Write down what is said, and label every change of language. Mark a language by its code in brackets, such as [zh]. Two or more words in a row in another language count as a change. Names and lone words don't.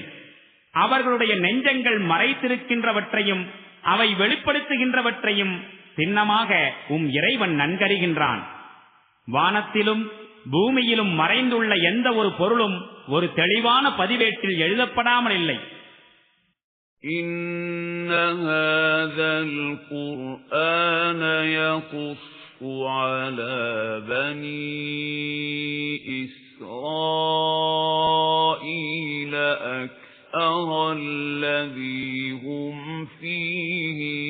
[ta] அவர்களுடைய நெஞ்சங்கள் மறைத்திருக்கின்றவற்றையும் அவை வெளிப்படுத்துகின்றவற்றையும் சின்னமாக இறைவன் நன்கறிகின்றான். வானத்திலும் பூமியிலும் மறைந்துள்ள எந்த ஒரு பொருளும் ஒரு தெளிவான பதிவேட்டில் எழுதப்படாமல் இல்லை. [ar] إن هذا القرآن يقص على بني إسرائيل أكثر الذي هم فيه